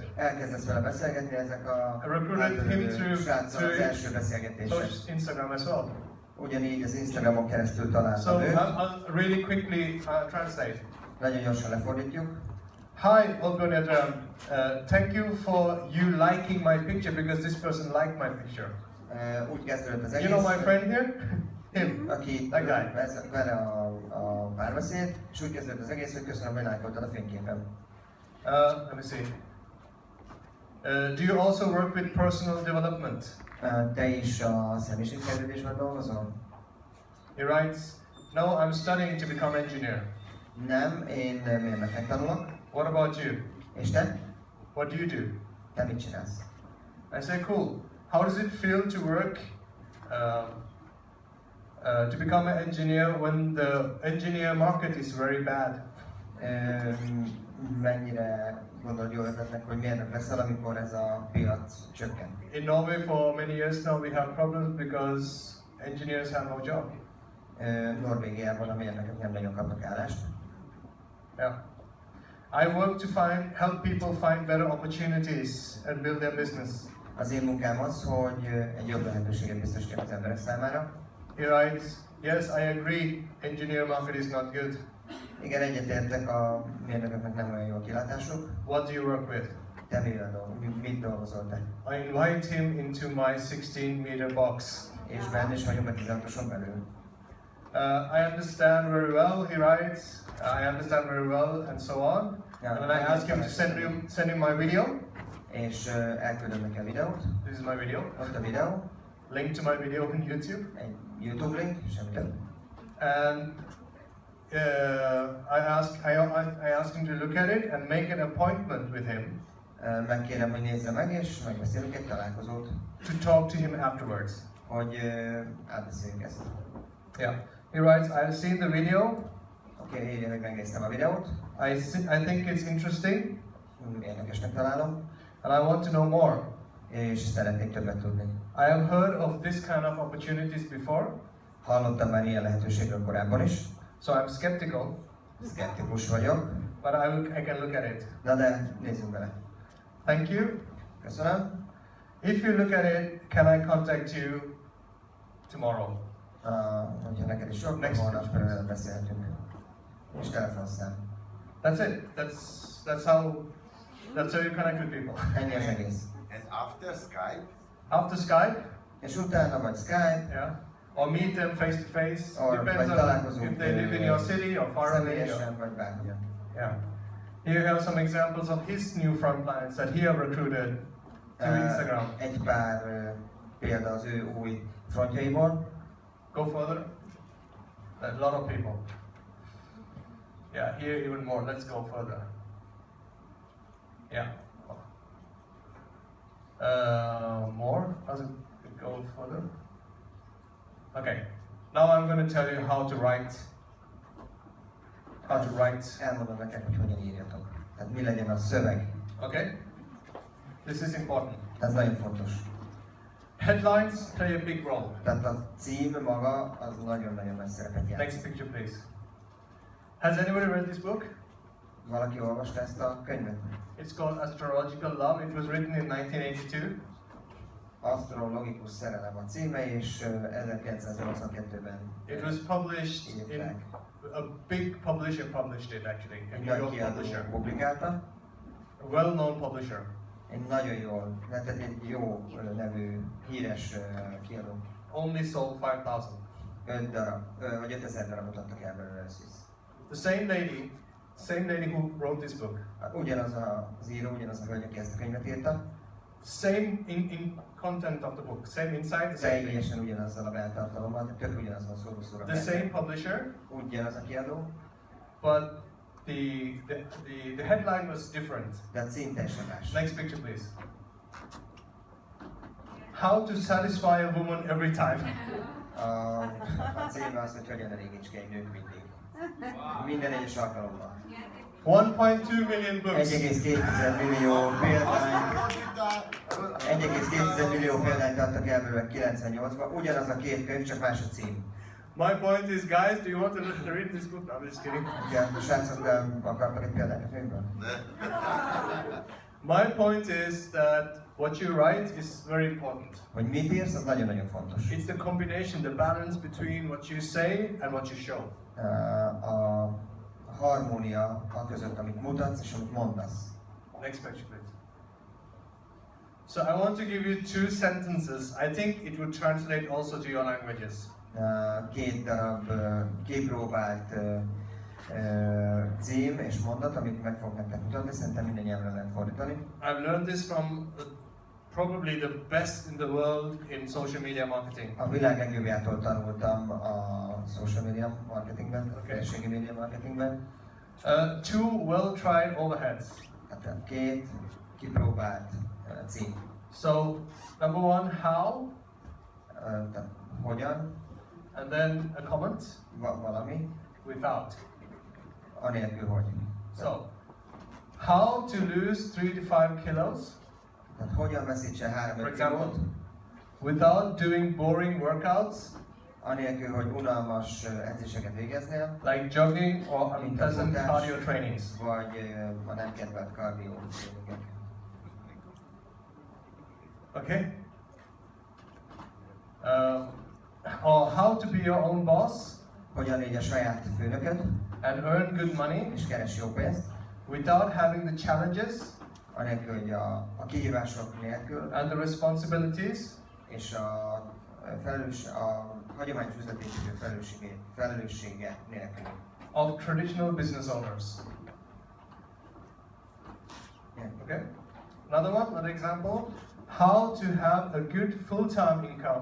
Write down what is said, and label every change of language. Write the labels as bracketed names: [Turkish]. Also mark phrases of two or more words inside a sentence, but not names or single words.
[Hungarian] Elkezdesz vele beszélgetni, ezek a [English] I recruited him [Hungarian] sráccal az első beszélgetések. [English] Instagram as well. [Hungarian] Ugyanígy az Instagramon keresztül So találtam őt. [English] I'll really quickly translate. [Hungarian] Nagyon gyorsan lefordítjuk. [English] Hi, Othbjörn. Thank you for you liking my picture because this person liked my picture. [Hungarian] Úgy kezdődött az egész. [English] You know my friend here? Him. [Hungarian] Aki [English] That guy. [Hungarian] vele a párbeszéd, és úgy kezdődött az egész, hogy köszönöm, hogy lájkoltad a fényképen. [English] Let me see. Do you also work with personal development? [Hungarian] Te is a személyiségfejlődésben dolgozol? [English] He writes, no, I'm studying to become engineer. [Hungarian] Nem, én mérnöknek tanulok. [English] What about you? [Hungarian] És te? [English] What do you do? [Hungarian] Te mit csinálsz? [English] I say, cool. How does it feel to work, to become an engineer when the engineer market is very bad? [Hungarian] Mennyire gondolod jó ötletnek, hogy mérnök leszel, amikor ez a piac csökken? [English] In Norway for many years now we have problems because engineers have no job. [Hungarian] Norvégiában a mérnökök nem nagyon kapnak állást. [English] Yeah. I work to help people find better opportunities and build their business. [Hungarian] Az én munkám az, hogy egy jobb lehetőséget biztosítjak az emberek számára. [English] He writes, yes, I agree, engineer market is not good. [Hungarian] Igen, egyetértek, a mérnököknek nem olyan jó a kilátásuk. [English] What do you work with? [Hungarian] Te mit dolgozol te? [English] I invite him into my 16-meter box. [Hungarian] És benne is vagyunk a 16-oson belül. [English] I understand very well, he writes. I understand very well, and so on. And then I ask him to send him my video. [Hungarian] És elküldöm neki a videót. [English] This is my video. [Hungarian] Ott a videó. [English] Link to my video on YouTube. [Hungarian] Egy YouTube link, semmi több. [English] And I ask him to look at it and make an appointment with him. [Hungarian] Megkérem, hogy nézze meg, és megbeszélünk egy találkozót. [English] To talk to him afterwards. [Hungarian] Hogy átbeszéljük ezt. [English] Yeah. He writes, I've seen the video. [Hungarian] Oké, írja, hogy megnéztem a videót. [English] I think it's interesting. [Hungarian] Érdekesnek találom. [English] And I want to know more. [Hungarian] És szeretnék többet tudni. [English] I have heard of this kind of opportunities before. [Hungarian] Hallottam már ilyen lehetőségről korábban is. [English] So I'm skeptical. [Hungarian] Skeptikus vagyok. [English] But I can look at it. [Hungarian] Na de nézzünk bele. [English] Thank you. [Hungarian] Köszönöm. [English] If you look at it, can I contact you tomorrow? [Hungarian] Hogyha neked is sok, Next holnap beszélhetünk. És telefonszám. [English] That's it. That's how you connect with people. [Hungarian] Ennyi az egész. [English] And after Skype? After Skype. [Hungarian] És utána vagy Skype. [English] Yeah. Or meet them face to face. Or Depends on if they live in your city or far away. [Hungarian] Vagy bárhogyan. [English] Yeah. Here you have some examples of his new frontlines that he have recruited through Instagram. [Hungarian] Egy pár példa az ő új frontjaiból. [English] Go further. A lot of people. Yeah, here even more. Let's go further. Yeah. More? Does it go further? Okay. Now I'm going to tell you how to write. [Hungarian] Elmondom nektek, hogy hogyan írjatok. Tehát mi legyen a szöveg. [English] Okay? This is important. [Hungarian] Ez nagyon fontos. [English] Headlines play a big role. [Hungarian] Tehát a cím maga az nagyon-nagyon nagy szerepet játszik. [English] Next picture, please. Has anybody read this book? [Hungarian] Valaki olvasta ezt a könyvet? [English] It's called Astrological Love. It was written in 1982. [Hungarian] Asztrologikus szerelem a címe, és 1982-ben [English] It was published in a big publisher published it actually. A New York publisher. [Hungarian] Publikálta. [English] A well-known publisher. [Hungarian] Egy nagyon jól, tehát egy jó nevű, híres kiadó. [English] Only sold 5,000. [Hungarian] 5 darab, vagy 5000 darabot adtak el belőle összes. [English] The same lady who wrote this book. [Hungarian] Ugyanaz az író, ugyanaz a hölgy, aki ezt a könyvet írta. [English] Same in content of the book, same inside, the same thing. [Hungarian] Teljesen ugyanazzal a beltartalommal, tök ugyanazon szóra. [English] The same publisher. [Hungarian] Ugyanaz a kiadó. [English] But the headline was different. [Hungarian] De a cím teljesen más. [English] Next picture, please. How to satisfy a woman every time. [Hungarian] A címe az, hogy hogyan elégíts ki egy nőt mindig. Minden egyes alkalommal. [English] 1.2 million books. [Hungarian] 1,2 millió példányt. 1,2 millió példányt adtak el belőle 98-ban. Ugyanaz a két könyv, csak más a cím. [English] My point is, guys, do you want to read this book? No, I'm just kidding. [Hungarian] Igen, srácok, akartak egy példányt a könyvből? [English] My point is that what you write is very important. [Hungarian] Hogy mit írsz, az nagyon-nagyon fontos. [English] It's the combination, the balance between what you say and what you show. [Hungarian] A harmónia a között, amit mutatsz és amit mondasz. [English] Next picture, please. So I want to give you 2 sentences. I think it would translate also to your languages. [Hungarian] Két darab kipróbált cím és mondat, amit meg fogok nektek mutatni, szerintem minden nyelvre lehet fordítani. [English] I've learned this from probably the best in the world in social media marketing. [Hungarian] A világ legjobbjától tanultam a [English] social media [Hungarian] marketingben, a közösségi média marketingben. [English] 2 well-tried overheads. [Hungarian] Hát két kipróbált cím. [English] So, number one, how, [Hungarian] Tehát hogyan, [English] and then a comment [Hungarian] valami, without. anélkül, hogy. [English] So, how to lose 3 to 5 kilos, [Hungarian] Tehát hogyan veszítse for 3-5 example, kilót, without doing boring workouts, anélkül, hogy unalmas edzéseket végeznél, [English] like jogging or [Hungarian] mint a unpleasant futás, [English] cardio trainings. [Hungarian] vagy a nem kedvelt kardió tréningek. [English] Okay? Or how to be your own boss [Hungarian] Hogyan légy a saját főnököd, [English] and earn good money [Hungarian] és keres jó pénzt, [English] without having the challenges [Hungarian] anélkül, hogy a kihívások nélkül, [English] and the responsibilities [Hungarian] és a hagyományos üzletépítő felelőssége nélkül. [English] of traditional business owners. Okay? Another example. How to have a good full-time income.